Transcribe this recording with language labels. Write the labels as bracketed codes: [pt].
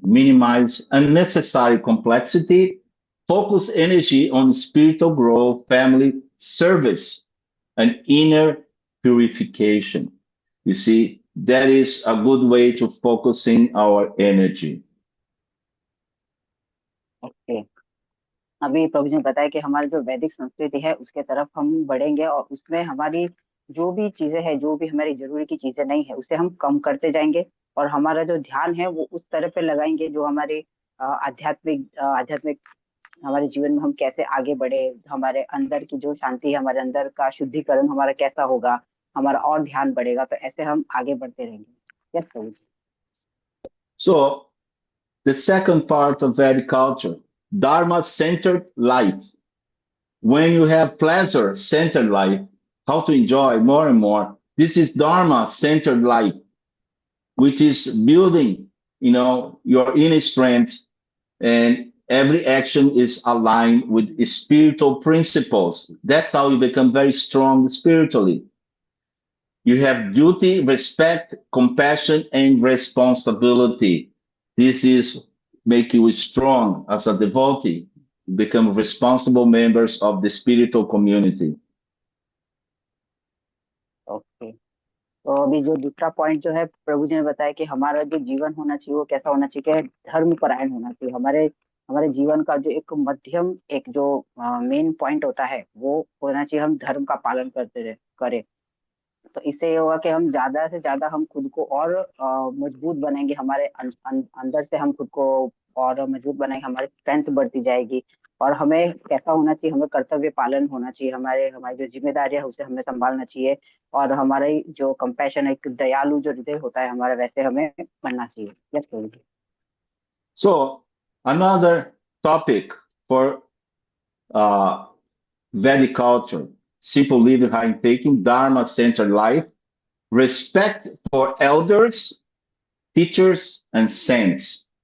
[en] Minimize unnecessary complexity. Focus energy on spiritual growth, family service, and inner purification. You see, that is a good way to focusing our energy. [hi] Okay, अभी प्रभु जी ने बताया कि हमारी जो वैदिक संस्कृति है उसके तरफ हम बढ़ेंगे, और उसमें हमारी जो भी चीजें हैं, जो भी हमारी जरूरी की चीजें नहीं है, उसे हम कम करते जाएंगे, और हमारा जो ध्यान है वो उस तरफ पे लगाएंगे, जो हमारे आध्यात्मिक हमारे जीवन में हम कैसे आगे बढ़े, हमारे अंदर की जो शांति है, हमारे अंदर का शुद्धिकरण हमारा कैसा होगा, हमारा और ध्यान बढ़ेगा। तो ऐसे हम आगे बढ़ते रहेंगे। Yes Prabhu ji. [en] So the second part of Vedic culture, Dharma-centered life. When you have pleasure-centered life, how to enjoy more and more, this is Dharma-centered life, which is building, your inner strength, and every action is aligned with spiritual principles. That's how you become very strong spiritually. You have duty, respect, compassion, and responsibility. This is make you strong as a devotee. Become responsible members of the spiritual community. [hi] Okay, तो अभी जो दूसरा point जो है प्रभु जी ने बताया कि हमारा जो जीवन होना चाहिए वो कैसा होना चाहिए, कि धर्म परायण होना चाहिए। हमारे हमारे जीवन का जो एक मध्यम, एक जो मेन पॉइंट होता है, वो होना चाहिए हम धर्म का पालन करें। तो इससे ये होगा कि हम ज्यादा से ज्यादा हम खुद को और मजबूत बनाएंगे, हमारे अंदर से हम खुद को और मजबूत बनाएंगे, हमारी स्ट्रेंथ बढ़ती जाएगी। और हमें कैसा होना चाहिए, हमें कर्तव्य पालन होना चाहिए, हमारी जो जिम्मेदारी है उसे हमें संभालना चाहिए, और हमारी जो कंपैशन, एक दयालु जो हृदय होता है हमारा, वैसे हमें बनना चाहिए। Yes Prabhu ji. [en] So another topic for Vedic culture, simple living, high thinking, Dharma-centered life, respect for elders, teachers, and saints.